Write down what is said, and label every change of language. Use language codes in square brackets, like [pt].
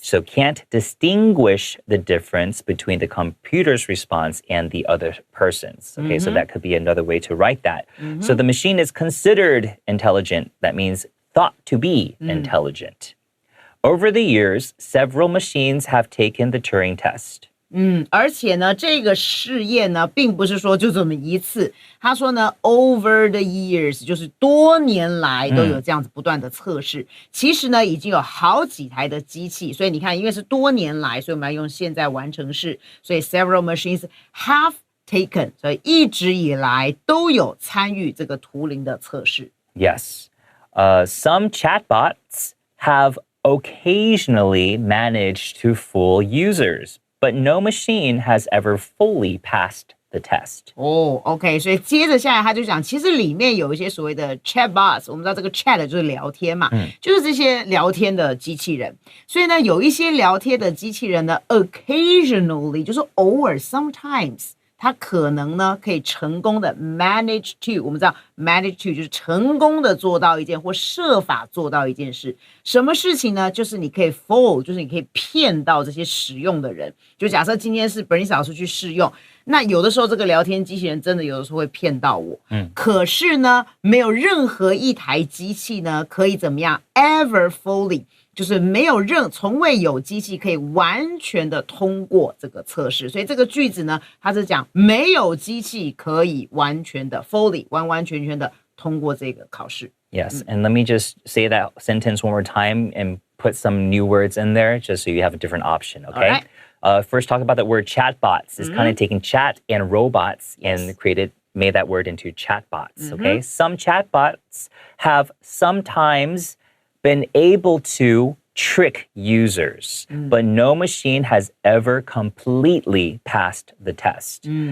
[en] So can't distinguish the difference between the computer's response and the other person's. Okay, so that could be another way to write that. So the machine is considered intelligent. That means thought to be intelligent. Over the years, several machines have taken the Turing test. [zh] 而且呢，这个试验呢，并不是说就这么一次。他说呢 ， [en] over the years [zh] 就是多年来都有这样子不断的测试。其实呢，已经有好几台的机器，所以你看，因为是多年来，所以我们要用现在完成式，所以 [en] several machines have taken， [zh] 所以一直以来都有参与这个图灵的测试。 [en] Yes. Some chatbots have occasionally managed to fool users. But no machine has ever fully passed the test. [zh] OK， 所以接着下来他就讲，其实里面有一些所谓的 chatbots， 我们知道这个 chat 就是聊天嘛，就是这些聊天的机器人。所以呢，有一些聊天的机器人呢 ，occasionally 就是偶尔 ，sometimes。它可能呢可以成功的 [en] manage to， [zh] 我们知道 manage to 就是成功的做到一件或设法做到一件事。什么事情呢？就是你可以 fool， 就是你可以骗到这些使用的人。就假设今天是 Bernice 老师去试用，那有的时候这个聊天机器人真的有的时候会骗到我。可是呢，没有任何一台机器呢可以怎么样 [en] ever fully。 [zh] 就是没有从未有机器可以完全的通过这个测试，所以这个句子呢，它是讲没有机器可以完全的 fully 完完全全的通过这个考试。 [en] Yes, and let me just say that sentence one more time and put some new words in there just so you have a different option, okay? Right. First, talk about the word chatbots. It's kind of taking chat and robots and made that word into chatbots, okay? Some chatbots have sometimes been able to trick users, but no machine has ever completely passed the test.